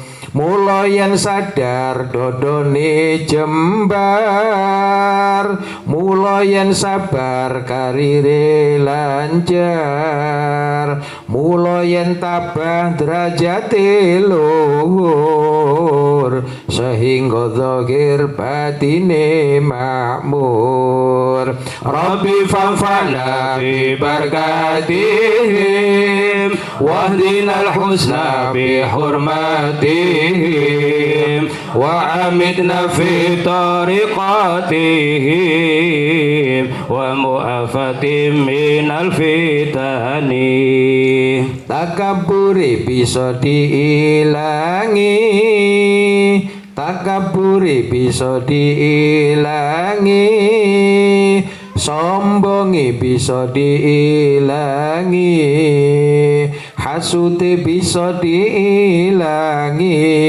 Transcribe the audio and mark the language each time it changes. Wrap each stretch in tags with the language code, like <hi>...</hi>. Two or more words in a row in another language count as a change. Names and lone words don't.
<jv>Mula yen sadar dodone jembar, mula yen sabar karire lancar, mula yen tabah derajate luhur, sehingga zahir batine makmur.</jv> <ar>رب فانفعنا ببركتهم واهدنا الحسنى بحرمتهم وأمتنا في طريقتهم ومعافاة من الفتن.</ar> <jv>Takaburi bisa diilangi, takaburi bisa diilangi, sombongi bisa diilangi, hasude bisa diilangi,</jv>